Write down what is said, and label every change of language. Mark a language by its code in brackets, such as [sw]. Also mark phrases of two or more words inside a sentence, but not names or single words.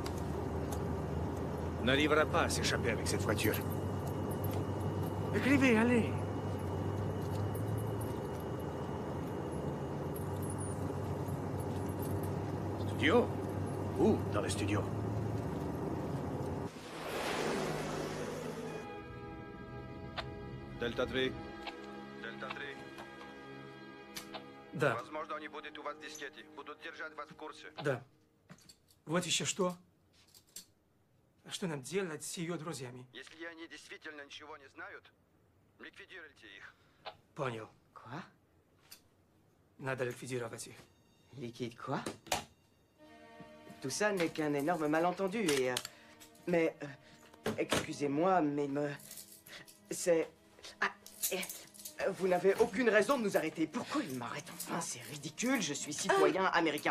[fr] On n'arrivera pas à s'échapper avec cette voiture. Écrivez, allez. Studio? Où dans le studio? [ru] Дельта 3. Дельта 3. Да. Возможно, они будут у вас в дискете. Будут держать вас в курсе. Да. Вот еще что. А что нам делать с ее друзьями? Если они действительно ничего не знают, ликвидируйте их. Понял. [fr] Quoi? [ru] Надо ликвидировать их. [fr] Liquide quoi? Tout ça n'est qu'un énorme malentendu et... mais... excusez-moi, mais c'est... Ah, vous n'avez aucune raison de nous arrêter. Pourquoi ils m'arrêtent enfin? C'est ridicule, je suis citoyen américain.